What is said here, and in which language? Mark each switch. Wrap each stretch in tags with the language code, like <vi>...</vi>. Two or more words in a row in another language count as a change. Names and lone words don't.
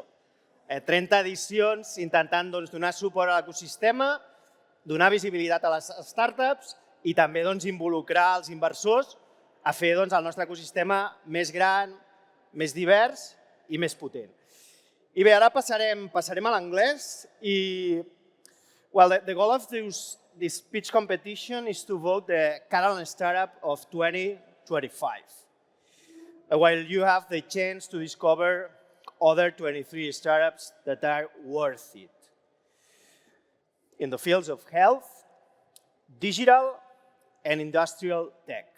<ca>30 edicions intentant donar suport a l'ecosistema, donar visibilitat a les startups i també involucrar els inversors a fer el nostre ecosistema més gran, més divers i més potent. I bé, ara passarem a l'anglès i</ca> <en>the goal of this pitch competition is to vote the Catalan Startup of 2025. While you have the chance to discover other 23 startups that are worth it in the fields of health, digital, and industrial tech.</en>